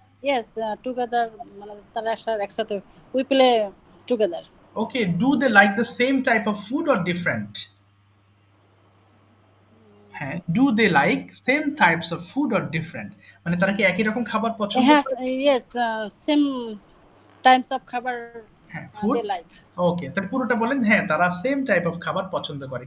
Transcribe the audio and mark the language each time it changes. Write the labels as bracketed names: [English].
[English] Yes, together, [Bangla] তারা একসাথে [English] we play together. Okay. Do they like the same type of food or different? হ্যাঁ, do they like same types of food or different? [Bangla] মানে তারা কি একই রকম খাবার পছন্দ করে? [English] Yes, same types of খাবার হ্যাঁ, food. they like. [Bangla] ওকে, তাহলে পুরোটা বলেন। হ্যাঁ, তারা সেম টাইপ অফ খাবার পছন্দ করে।